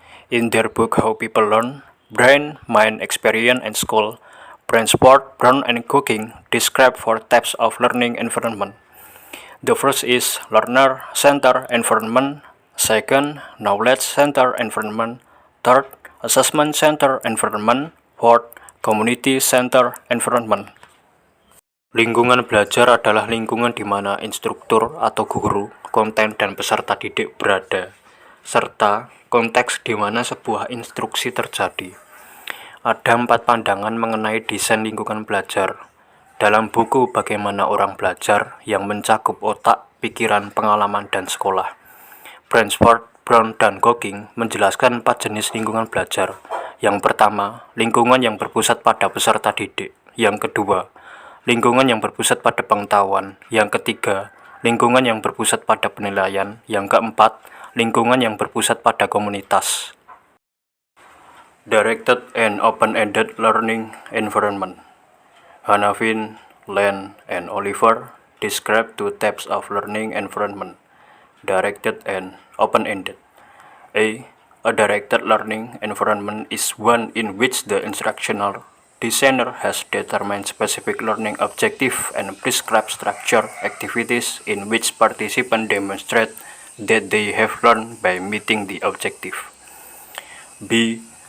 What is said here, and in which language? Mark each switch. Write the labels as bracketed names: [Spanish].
[English] In their book How People Learn, Brain, Mind, Experience, and School, Brainsport, Brown, and Cooking describe 4 types of learning environment. The first is learner-centered environment. Second, knowledge-centered environment. Third, assessment-centered environment. Fourth, community-centered environment. [Indonesian] Lingkungan belajar adalah lingkungan di mana instruktur atau guru, konten, dan peserta didik berada, serta konteks di mana sebuah instruksi terjadi. Ada 4 pandangan mengenai desain lingkungan belajar. Dalam buku Bagaimana Orang Belajar yang mencakup otak, pikiran, pengalaman, dan sekolah, Brainsport, Brown, dan Cooking menjelaskan 4 jenis lingkungan belajar. Yang pertama, lingkungan yang berpusat pada peserta didik. Yang kedua, lingkungan yang berpusat pada pengetahuan. Yang ketiga, lingkungan yang berpusat pada penilaian. Yang keempat, lingkungan yang berpusat pada komunitas. [English] Directed and open-ended learning environment. Hanafin, Len, and Oliver describe 2 types of learning environment, directed and open-ended. A directed learning environment is one in which the instructional designer has determined specific learning objective and prescribed structure activities in which participants demonstrate that they have learned by meeting the objective. B.